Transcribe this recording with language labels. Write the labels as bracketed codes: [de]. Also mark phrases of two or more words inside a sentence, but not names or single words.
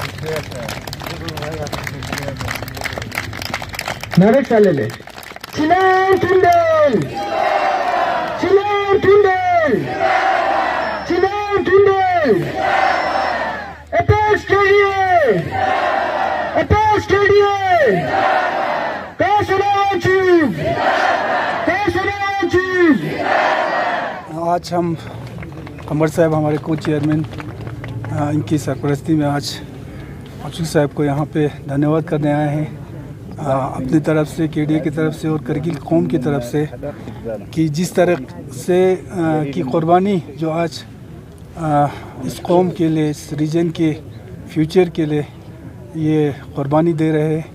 [hi] Mehmet Salele. Sinan Tündel. Sinan Tündel. Sinan Tündel. Apex KDA. Apex KDA. Kasanawan Chief. Kasanawan Chief. आज हम अमर साहब हमारे को चेयरमैन इनकी सरपरस्ती में आज अफसर साहब को यहाँ पे धन्यवाद करने आए हैं अपनी तरफ से, केडीए की तरफ से और करगिल कौम की तरफ से, कि जिस तरह से की कुर्बानी जो आज इस कौम के लिए, इस रीजन के फ्यूचर के लिए ये कुर्बानी दे रहे हैं।